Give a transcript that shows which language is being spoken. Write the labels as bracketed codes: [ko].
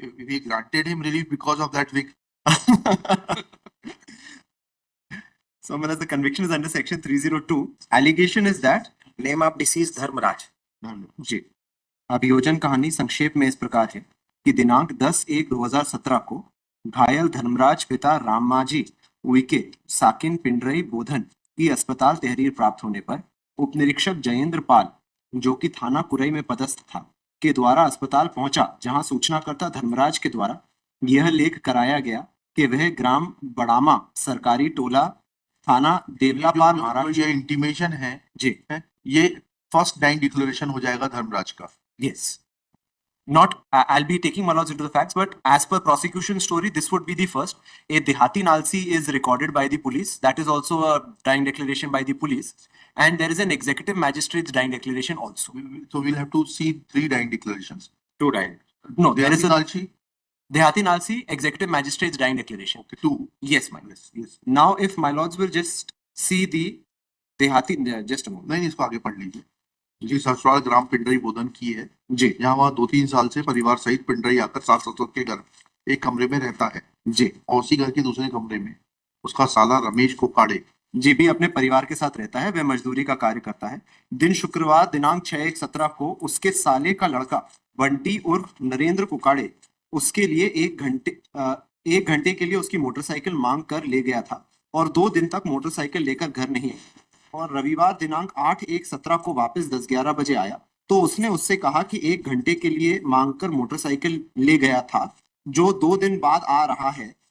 [en] We granted him relief because of that wig. So, my lords, the conviction is under section 302. Allegation is that name of deceased Dharmraj. [hi] जी. अभियोजन कहानी संक्षेप में इस प्रकार है कि दिनांक 10/1/2017 को घायल धर्मराज पिता रामाजी उइके साकिन पिंडरई बोधन की अस्पताल तहरीर प्राप्त होने पर उप निरीक्षक जयेंद्र पाल, जो कि थाना कुरई में पदस्थ था, के द्वारा अस्पताल पहुंचा, जहां सूचनाकर्ता धर्मराज के द्वारा यह लेख कराया गया कि वह ग्राम बड़ामा सरकारी टोला थाना देवलापार महाराज। ये इंटीमेशन है जी, ये फर्स्ट डाइंग डिक्लेरेशन हो जाएगा धर्मराज का। [en] Yes. Not, I'll be taking my lords into the facts, but as per prosecution story, this would be the first. A Dehati Nalsi is recorded by the police. That is also a dying declaration by the police. And there is an executive magistrate's dying declaration also. So we'll have to see 3 dying declarations. 2 dying. No, there is a Nalsi. Dehati Nalsi, executive magistrate's dying declaration. Okay, 2. Yes, my lords. Yes. Now, if my lords will just see the Dehati, just a moment. [hi] नहीं, इसको आगे पढ़ लीजिए। जी, ससुराल ग्राम पिंडरई बोधन की है जी, यहाँ वहाँ 2-3 साल से परिवार सहित पिंडरई आकर सास ससुर के घर एक कमरे में रहता है जी, और उसी घर के दूसरे कमरे में उसका साला रमेश कोकाड़े जी भी अपने परिवार के साथ रहता है। वह मजदूरी का कार्य करता है। दिन शुक्रवार दिनांक 6/1/17 को उसके साले का लड़का बंटी उर्फ नरेंद्र कोकाड़े उसके लिए 1 घंटे के लिए उसकी मोटरसाइकिल मांग कर ले गया था और 2 दिन तक मोटरसाइकिल लेकर घर नहीं आया और रविवार दिनांक 8/1/17 को वापस 10-11 बजे आया तो उसने उससे कहा कि 1 घंटे के लिए मांगकर मोटरसाइकिल ले गया था, जो 2 दिन बाद आ रहा है।